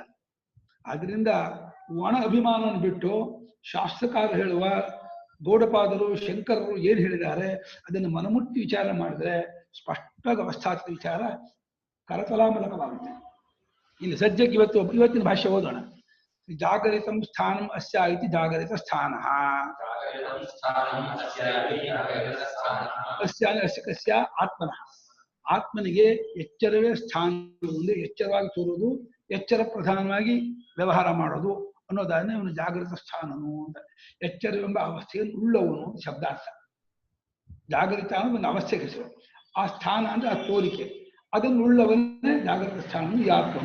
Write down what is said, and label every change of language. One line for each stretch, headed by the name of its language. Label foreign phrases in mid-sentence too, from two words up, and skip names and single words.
Kannada: ಆದ್ರಿಂದ ಒಣ ಅಭಿಮಾನವನ್ನು ಬಿಟ್ಟು ಶಾಸ್ತ್ರಕಾರ ಹೇಳುವ ಗೌಡಪಾದರು, ಶಂಕರರು ಏನ್ ಹೇಳಿದ್ದಾರೆ ಅದನ್ನು ಮನಮುಟ್ಟಿ ವಿಚಾರ ಮಾಡಿದ್ರೆ ಸ್ಪಷ್ಟವಾಗಿ ಅವಸ್ಥಾತ್ಮಕ ವಿಚಾರ ಕರತಲಾಮಲಕವಾಗುತ್ತೆ. ಇಲ್ಲಿ ಸದ್ಯಕ್ಕೆ ಇವತ್ತಿನ ಭಾಷೆ ಓದೋಣ.
Sanskrit: ಜಾಗರಿತಂ ಸ್ಥಾನಂ ಅಸ್ಯ ಇತಿ ಜಾಗರಿತ ಸ್ಥಾನ. ಅಸ್ಯ ಆತ್ಮನಃ,
Kannada: ಆತ್ಮನಿಗೆ ಎಚ್ಚರವೇ ಸ್ಥಾನ, ಮುಂದೆ ಎಚ್ಚರವಾಗಿ ತೋರುವುದು, ಎಚ್ಚರ ಪ್ರಧಾನವಾಗಿ ವ್ಯವಹಾರ ಮಾಡೋದು ಅನ್ನೋದಾದ್ರೆ ಅವನು ಜಾಗೃತ ಸ್ಥಾನನು ಅಂತ. ಎಚ್ಚರವೆಂಬ ಅವಸ್ಥೆಯನ್ನು ಉಳ್ಳವನು ಶಬ್ದಾರ್ಥ. ಜಾಗೃತ ಅನ್ನೋದು ಒಂದು ಅವಸ್ಥೆಗೆ ಹೆಸರು. ಆ ಸ್ಥಾನ ಅಂದ್ರೆ ಆ ತೋರಿಕೆ, ಅದನ್ನು ಉಳ್ಳವನ್ನೇ ಜಾಗೃತ ಸ್ಥಾನನು ಯಾತ್ಮನು.